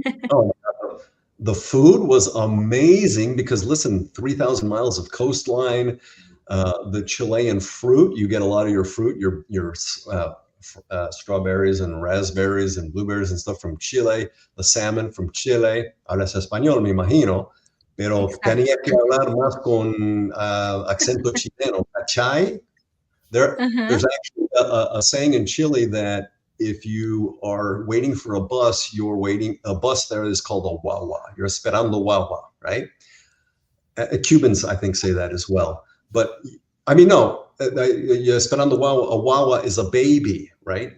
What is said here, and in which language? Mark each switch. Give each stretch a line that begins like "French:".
English: Oh, the food was amazing because, listen, 3,000 miles of coastline, the Chilean fruit, you get a lot of your fruit, your strawberries and raspberries and blueberries and stuff from Chile, the salmon from Chile.
Spanish: Hablas español, me imagino, pero
English: Exactly.
Spanish: tenía que hablar más con acento chileno, ¿cachai? Uh-huh.
English: There's actually a saying in Chile that if you are waiting for a bus there is called a wawa. You're
Spanish: esperando wawa,
English: right? Cubans, I think, say that as well. But I mean, no, you're
Spanish: esperando wawa.
English: A wawa is a baby, right?